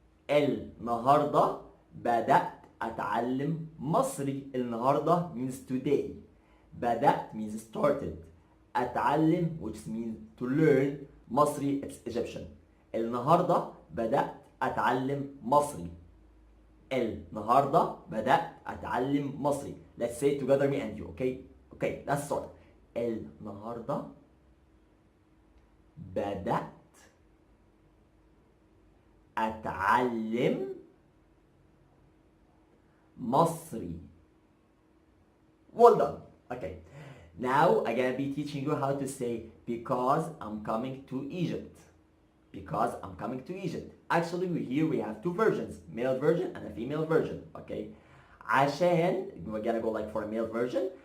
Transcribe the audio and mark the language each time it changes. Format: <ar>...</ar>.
<ar>النهاردة بدأت أتعلم مصري.</ar> <en>النهاردة means today. بدأت means started. أتعلم, which means to learn. مصري, it's Egyptian.</en> <ar>النهاردة بدأت أتعلم مصري. النهاردة بدأت أتعلم مصري.</ar> <en>Let's say it together, me and you, okay? Okay, let's start.</en> <ar>النهاردة بدأت أتعلم مصري.</ar> <en>Well done. Okay. Now I'm gonna be teaching you how to say because I'm coming to Egypt. Because I'm coming to Egypt. Actually, here we have two versions, male version and a female version. Okay. عشان, we're gonna go like for a male version.</en>